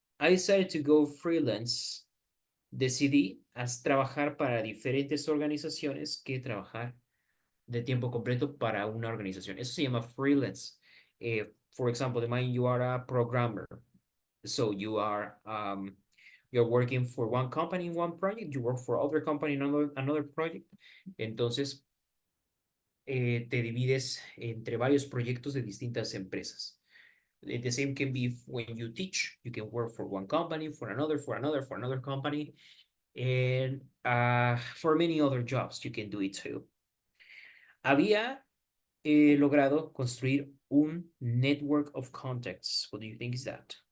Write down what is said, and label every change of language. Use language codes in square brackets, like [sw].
[en] I decided to go freelance. [es] Decidí trabajar para diferentes organizaciones que trabajar de tiempo completo para una organización. Eso se llama freelance. [en] For example, you are a programmer. So you are you're working for one company in one project, you work for other company in another project. [es] Entonces, te divides entre varios proyectos de distintas empresas. [en] The same can be when you teach. You can work for one company, for another company, and for many other jobs you can do it too. [es] Había logrado construir un [en] network of contacts. What do you think is that?